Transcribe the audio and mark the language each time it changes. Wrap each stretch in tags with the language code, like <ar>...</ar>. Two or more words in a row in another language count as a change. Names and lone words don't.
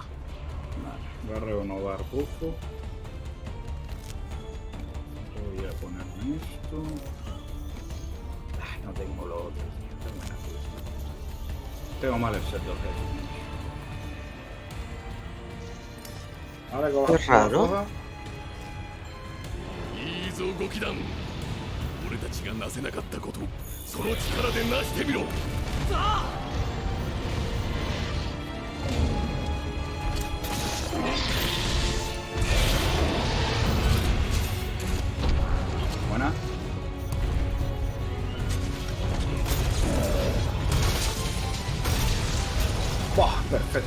<es>Voy a renovar buffo. Voy a ponerme esto. Ay, no tengo lo otro. Tengo mal el set de objetos. Ahora que Qué vas a raro.</es> <ja>いいぞ動き団。俺たちがなせなかったこと、その力で成してみろ。</ja> <es>Buena. Buah, perfecto.</es>